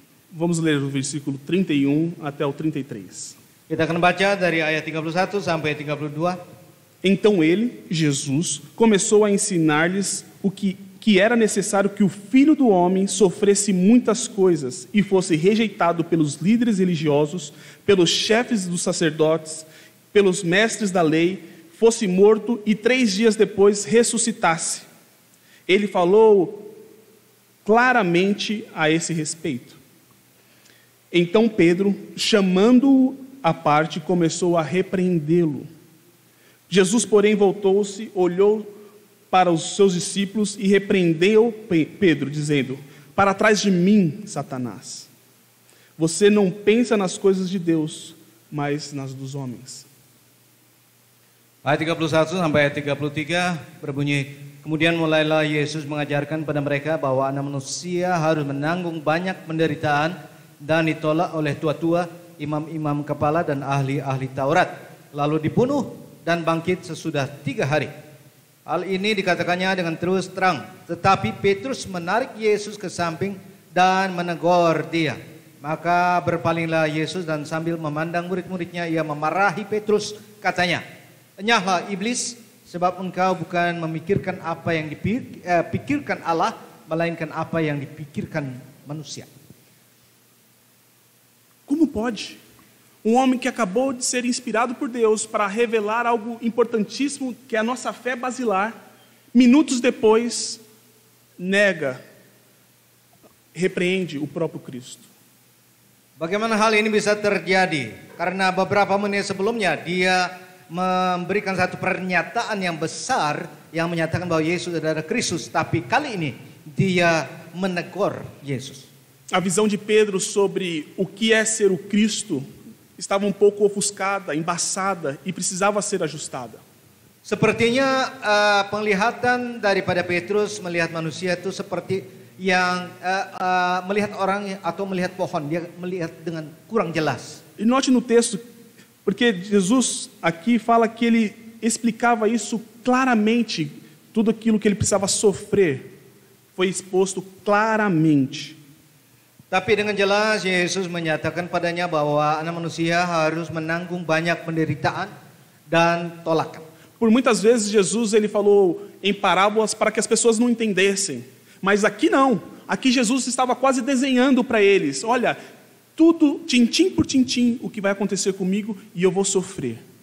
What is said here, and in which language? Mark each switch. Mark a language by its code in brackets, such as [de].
[pt] Vamos ler o versículo 31 até o 33. [id] Kita akan baca dari ayat 31 sampai 32. [pt] Então ele, Jesus, começou a ensinar-lhes o que era necessário que o Filho do Homem sofresse muitas coisas e fosse rejeitado pelos líderes religiosos, pelos chefes dos sacerdotes, pelos mestres da lei, fosse morto e 3 dias depois ressuscitasse. Ele falou claramente a esse respeito. Então Pedro, chamando-o à parte, começou a repreendê-lo. Jesus, porém, voltou-se, olhou para os seus discípulos e repreendeu Pedro, dizendo: para trás de mim, Satanás. Você não pensa nas coisas de Deus, mas nas dos homens. [id] Ayat 31 sampai ayat 33 berbunyi, kemudian mulailah Yesus mengajarkan pada mereka bahwa anak manusia harus menanggung banyak penderitaan dan ditolak oleh tua-tua, imam-imam kepala dan ahli-ahli Taurat, lalu dibunuh dan bangkit sesudah 3 hari. Hal ini dikatakannya dengan terus terang, tetapi Petrus menarik Yesus ke samping dan menegur dia. Maka berpalinglah Yesus dan sambil memandang murid-muridnya, ia memarahi Petrus, katanya, "Enyahlah iblis, sebab engkau bukan memikirkan apa yang dipikirkan Allah, melainkan apa yang dipikirkan manusia." [pt] Como pode? Um homem que acabou de ser inspirado por Deus para revelar algo importantíssimo, que é a nossa fé basilar, minutos depois, nega, repreende o próprio Cristo. [id] Bagaimana hal ini bisa terjadi? Karena beberapa menit sebelumnya dia memberikan satu pernyataan yang besar yang menyatakan bahwa Yesus adalah Kristus, tapi kali ini dia menegur Yesus. [pt] A visão de Pedro sobre o que é ser o Cristo estava um pouco ofuscada, embaçada e precisava ser ajustada. [id] Sepertinya penglihatan daripada Petrus melihat manusia itu seperti yang melihat orang atau melihat pohon, dia melihat dengan kurang jelas. [pt] E note no texto, porque Jesus aqui fala que ele explicava isso claramente, tudo aquilo que ele precisava sofrer foi exposto claramente. [id] Tapi dengan jelas Yesus menyatakan padanya bahwa anak manusia harus menanggung banyak penderitaan dan tolakan. [pt] Por muitas vezes Jesus ele falou em parábolas para que as pessoas não entendessem, mas aqui não. Aqui Jesus estava quase desenhando para eles, olha, tudo tintim por tintim o que vai acontecer comigo e eu vou sofrer.